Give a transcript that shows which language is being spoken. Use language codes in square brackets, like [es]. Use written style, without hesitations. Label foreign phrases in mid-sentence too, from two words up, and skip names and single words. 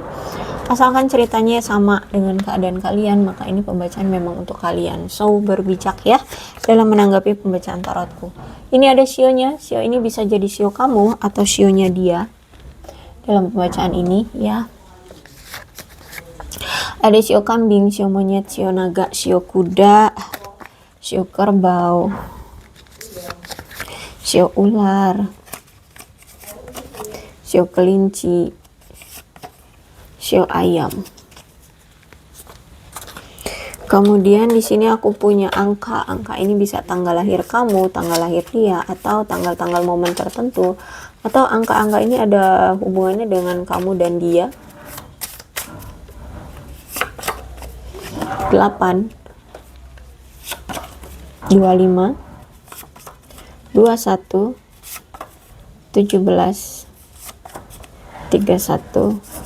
[id] Asalkan ceritanya sama dengan keadaan kalian, maka ini pembacaan memang untuk kalian. So, berbijak ya dalam menanggapi pembacaan tarotku. Ini ada sionya. Sio ini bisa jadi sio kamu atau sionya dia dalam pembacaan ini ya. Ada sio kambing, sio monyet, sio naga, sio kuda, sio kerbau, sio ular, sio kelinci, sio ayam. Kemudian di sini aku punya angka. Angka ini bisa tanggal lahir kamu, tanggal lahir dia, atau tanggal-tanggal momen tertentu. Atau angka-angka ini ada hubungannya dengan kamu dan dia. 8, 25, 21, 17, 31,